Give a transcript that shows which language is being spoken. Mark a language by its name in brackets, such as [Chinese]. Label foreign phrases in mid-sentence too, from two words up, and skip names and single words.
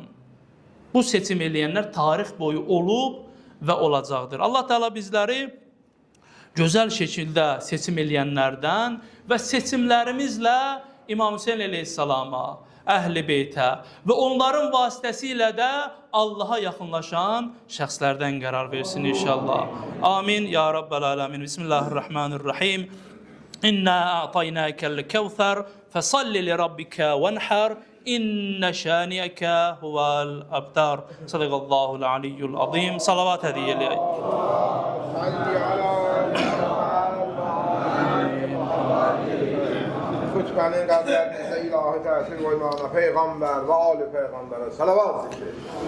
[Azerbaijani] Bu seçim eləyənlər tarix boyu olub və olacaqdır. Allah Teala bizləri gözəl şəkildə seçim eləyənlərdən və seçimlərimizlə İmam Hüseyin əleyhissalama, Əhl-i Beytə və onların vasitəsilə də Allaha yaxınlaşan şəxslərdən qərar versin inşallah. [Arabic] آمين يا رب العالمين. بسم الله الرحمن الرحيم إنا أعطيناك الكوثر فصل لربك وانحر إن شانئك هو الأبتر. صدق الله العلي العظيم. [Azerbaijani] Salavat hediye eləyək. [Turkish] Lütfenin kalplerinize ilahi tesir koymağına peygamber ve âli peygambere salavat zikredin.